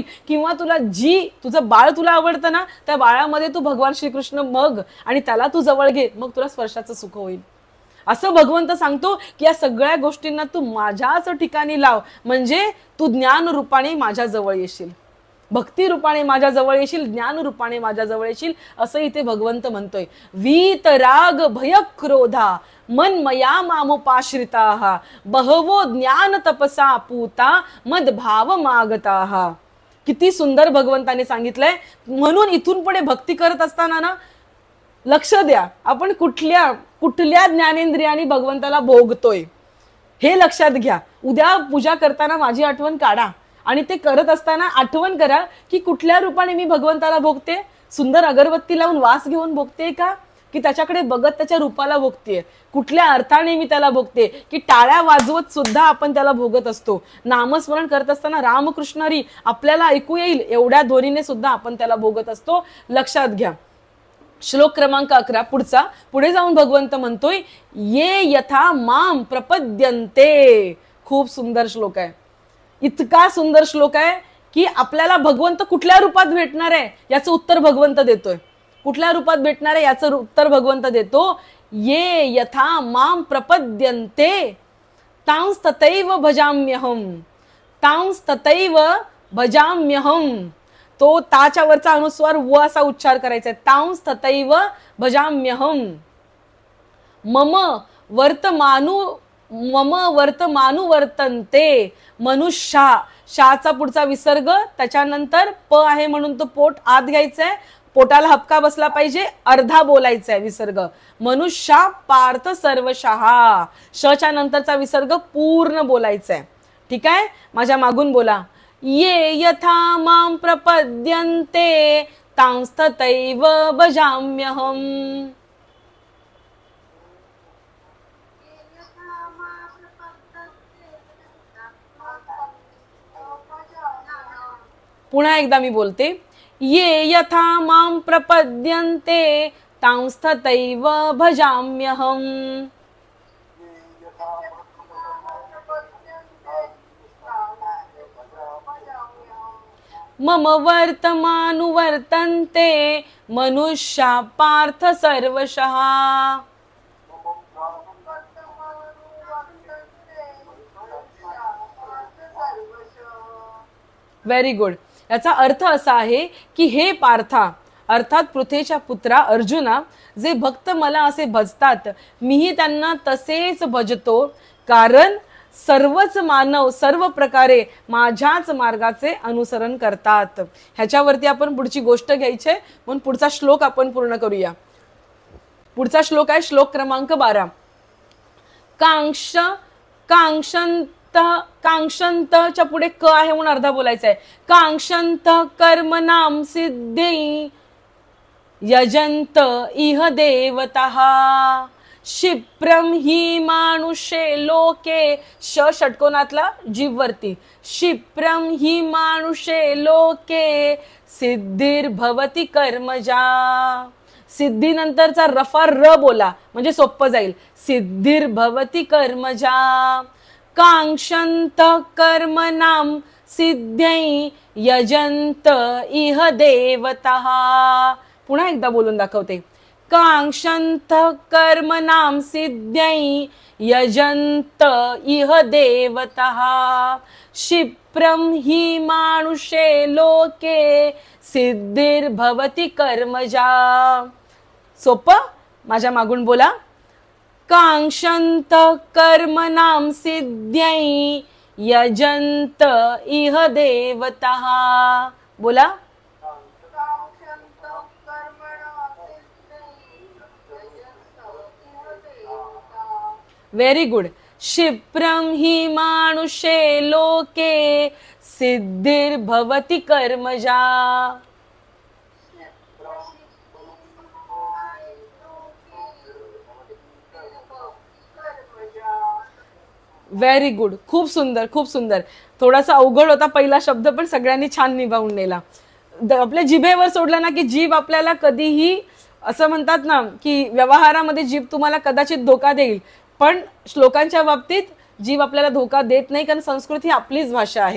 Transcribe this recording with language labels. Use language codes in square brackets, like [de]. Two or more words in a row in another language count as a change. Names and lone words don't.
[mr] किंवा तुझं बाळ तुला आवडतं ना, त्या बाळामध्ये तू भगवान श्रीकृष्ण बघ आणि त्याला तू जवळ घे, मग तुला स्पर्शाचं सुख होईल. असं भगवंत सांगतो की या सगळ्या गोष्टींना तू माझ्याच ठिकाणी लाव, म्हणजे तू ज्ञान रूपाने माझ्या जवळ येशील, भक्ती रूपाने माझ्या जवळ येशील, ज्ञान रूपाने माझ्या जवळ येशील, असं इथे भगवंत म्हणतोय. [sa] वीत राग भय क्रोधा मनमया मामुपाश्रिताः बहवो ज्ञान तपसा पूता मदभाव मागताः. [mr] किती सुंदर भगवंताने सांगितलंय. म्हणून इथून पुढे भक्ती करत असताना ना, लक्ष द्या आपण कुठल्या ज्ञानेंद्रियाने भगवंताला भोगतोय हे लक्षात घ्या. उद्या पूजा करताना माझी आठवण काढा, आणि ते करत असताना आठवण करा की कुठल्या रूपाने मी भगवंताला भोगते. सुंदर अगरबत्ती लावून वास घेऊन भोगते का, की त्याच्याकडे बघत त्याच्या रूपाला भोगते? कुठल्या अर्थाने मी त्याला भोगते, की टाळ्या वाजवत सुद्धा आपण त्याला भोगत असतो. नामस्मरण करत असताना रामकृष्णारी आपल्याला ऐकू येईल एवढ्या ध्वनीने सुद्धा आपण त्याला भोगत असतो. लक्षात घ्या. श्लोक क्रमांक 11 पुढे जाऊन भगवंत म्हणतोय, [sa] ये यथा माम प्रपद्यन्ते. [mr] खूप सुंदर श्लोक आहे. इतका सुंदर श्लोक आहे की आपल्याला भगवंत कुठल्या रूपात भेटणार आहे याचं उत्तर भगवंत देतोय. कुठल्या रूपात भेटणार आहे याचं उत्तर भगवंत देतो. [sa] ये यथा माम प्रपद्यन्ते तांस तथैव भजाम्यहम. तांस तथैव भजाम्यहम. [mr] तो ताच्या वरचा अनुस्वार व असा उच्चार करायचा आहे. [sa] तांस तथैव भजाम्यहम. मम वर्तमानु वर्तन्ते. [mr] मनुष्या, शाचा पुढचा विसर्ग, त्याच्यानंतर प आहे म्हणून तो पोट आत घ्यायचंय, पोटाला हपका बसला पाहिजे, अर्धा बोलायचा विसर्ग. [sa] मनुष्या पार्थ सर्वशः. [mr] शच्या नंतरचा विसर्ग पूर्ण बोलायचा आहे. ठीक आहे, माझ्या मागून बोला. [sa] ये यथा मां प्रपद्यन्ते तांस तथैव भजाम्यहम. [mr] पुन्हा एकदा मी बोलते. [sa] ये यथा मां प्रपद्यन्ते तांस तथैव भजाम्यहम. मम वर्तमानुवर्तन्ते मनुष्या पार्थ सर्वशः. [en] very good. [mr] याचा अर्थ असा आहे की हे पार्था अर्थात पृथ्वीच्या पुत्रा अर्जुना, जे भक्त मला असे भजतात मीही त्यांना तसेच भजतो, कारण सर्वच मानव सर्व प्रकारे माझ्याच मार्गाचे अनुसरण करतात. ह्याच्यावरती आपण पुढची गोष्ट घ्यायची आहे, म्हणून पुढचा श्लोक आपण पूर्ण करूया. पुढचा श्लोक आहे श्लोक क्रमांक 12. कांक्षंत कांक्षन्तच्या पुढे क आहे म्हणून अर्धा बोलायचा आहे. [sa] कांक्षन्त कर्मणां सिद्धी यजंत इह देवतः क्षिप्रम हि मानुषे लोके. [mr] षटकोनातला जीववरती. [sa] क्षिप्रम हि मानुषे लोके सिद्धिर्भवति कर्मजा. [mr] सिद्धी नंतरचा रफा र बोला म्हणजे सोपं जाईल. [sa] सिद्धिर्भवति कर्मजा. कांक्षन्त कर्मणां सिद्ध्यै यजंत इह देवतः. [mr] पुन्हा एकदा बोलून दाखवते. [sa] कांक्षन्त कर्मणां सिद्ध्यै यजंत इह देवतः क्षिप्रम हि मानुषे लोके सिद्धिर्भवति कर्मजा. [mr] सोपं माझ्या मागून बोला. [sa] कांक्षन्त कर्मणां सिद्ध्यै यजंत इह देवतः. [mr] बोला. [en] very good. [sa] क्षिप्रम हि मानुषे लोके सिद्धिर्भवति कर्मजा. [en] very good. [mr] खूप सुंदर खूप सुंदर. थोडासा अवघड होता पहिला शब्द पण सगळ्यांनी छान निभावून नेला. आपल्या जिभेवर सोडला ना की जीभ आपल्याला कधीही असं म्हणतात ना की व्यवहारामध्ये जीभ तुम्हाला कदाचित धोका देईल, पण श्लोकांच्या बाबतीत जीव आपल्याला धोका देत नाही, कारण संस्कृत ही आपलीच भाषा आहे.